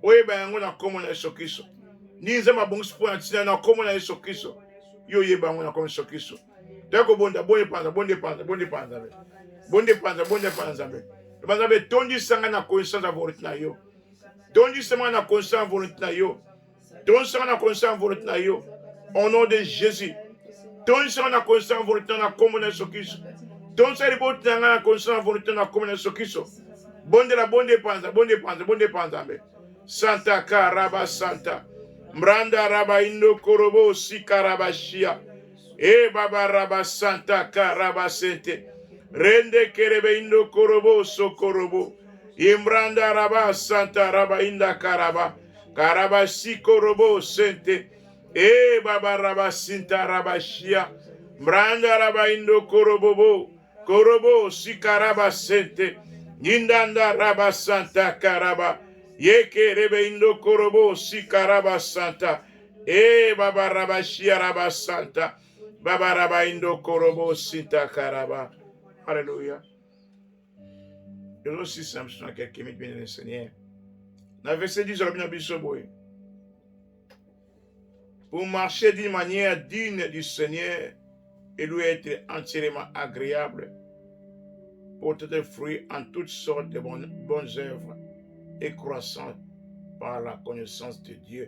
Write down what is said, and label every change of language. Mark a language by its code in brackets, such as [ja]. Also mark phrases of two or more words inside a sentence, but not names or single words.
[ln] oyeba yango na kombo na Yesu Kristo. Ni nzambe abongisi mpo na ntina na kombo na Yesu Kristo. Yo oyeba yango na kombo na Yesu Kristo. Tako bonda bonde panza bonde panza bonde panza be. Bonde panza be. Banzabe tondisanga na connaissance ya volonté na yo. Tondisanga na connaissance ya volonté na yo. Tondisanga na connaissance ya volonté na yo. [fr] Au nom de Jésus. [ln] Tondisanga na connaissance ya volonté na kombo na Yesu Kristo. Tondisanga liboti na connaissance ya volonté na kombo na Yesu Kristo. Bonde la bonde panza be. Santa Karaba Santa. Mranda Raba Indo Korobo Sikarabashia. Baba Raba Santa Karaba Sente. Rende Kerebe Indo Korobo Sokorobo. Imranda Raba Santa Raba Inda Karaba. Karaba Sikorobo Sente. Baba Raba Sinta Rabashia. Mranda Raba Indo Korobo. Korobo Sikaraba Sente. Nindanda Raba Santa Karaba. Yeke rebe indo korobo si karaba santa. Baba raba shia raba santa. Baba raba indo korobo sinta karaba. [fr] Alléluia. Et aussi simple, sur quelques minutes, bien le Seigneur. Dans le verset 10, pour marcher d'une manière digne du Seigneur et lui être entièrement agréable, porter des fruits en toutes sortes de bonnes œuvres et croissant par la connaissance de Dieu.